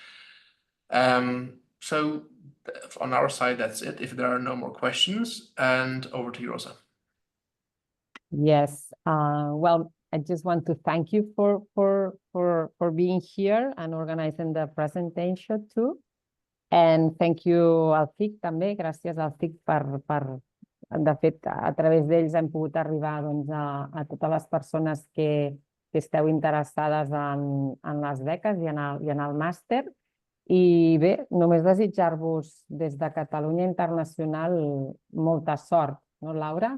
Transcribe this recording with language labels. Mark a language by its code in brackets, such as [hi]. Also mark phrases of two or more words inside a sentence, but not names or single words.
[en] So on our side, that's it. If there are no more questions, and over to you, Rosa. Yes. Well, I just want to thank you for being here and organizing the presentation too. And thank you [ca] al CIC també. Gràcies al CIC de fet, a través d'ells hem pogut arribar doncs, a totes les persones que esteu interessades en les beques i en el màster. I bé, només desitjar-vos des de Catalunya Internacional molta sort, no, Laura?